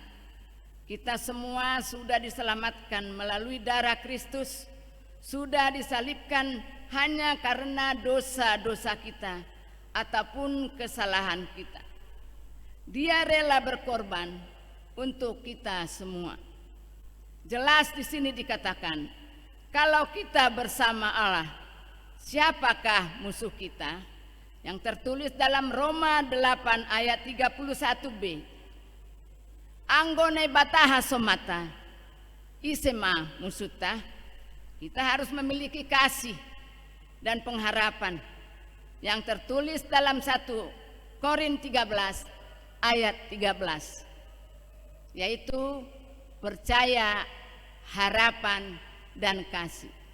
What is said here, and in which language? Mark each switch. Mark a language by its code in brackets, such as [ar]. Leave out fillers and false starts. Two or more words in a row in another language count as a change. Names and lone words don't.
[id] Kita semua sudah diselamatkan melalui darah Kristus, sudah disalibkan hanya karena dosa-dosa kita ataupun kesalahan kita. Dia rela berkorban untuk kita semua. Jelas di sini dikatakan, kalau kita bersama Allah, siapakah musuh kita? Yang tertulis dalam Roma 8 ayat 31b. [bts] Anggone bataha somata, isema musuta. [id] Kita harus memiliki kasih dan pengharapan yang tertulis dalam 1 Korintus 13 ayat 13, yaitu percaya, harapan, dan kasih.